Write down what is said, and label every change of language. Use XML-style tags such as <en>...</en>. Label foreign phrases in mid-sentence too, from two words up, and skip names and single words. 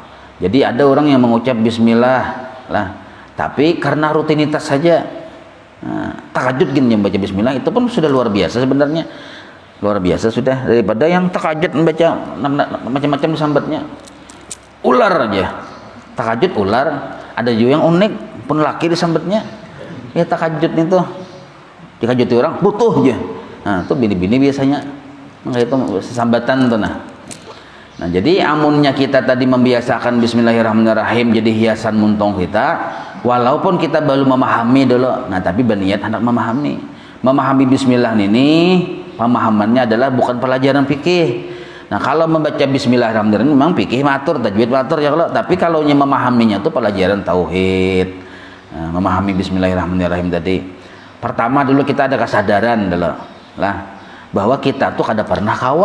<id>Jadi ada orang yang mengucap Bismillah lah, tapi karena rutinitas saja, tahajud gini membaca Bismillah itu pun sudah luar biasa sebenarnya, luar biasa sudah, daripada yang tahajud membaca macam-macam sambatnya. Ular aja tahajud, ular. Ada juga yang unik pun laki disambatnya ya tahajud itu, dikajuti orang butuh aja.</id> <bjn>Nah itu bini-bini biasanya itu sambatan tuh.</bjn> <id>Nah jadi amunnya kita tadi membiasakan Bismillahirrahmanirrahim jadi hiasan muntung kita, walaupun kita baru memahami dulu, nah tapi berniat hendak memahami Bismillah ini, pemahamannya adalah bukan pelajaran fikih. Nah kalau membaca Bismillahirrahmanirrahim memang fikih matur, tajwid matur ya, tapi kalau memahaminya itu pelajaran tauhid. Nah, memahami Bismillahirrahmanirrahim tadi, pertama dulu kita ada kesadaran dulu lah bahwa kita tuh</id> <bjn>kada pernah kawa.</bjn>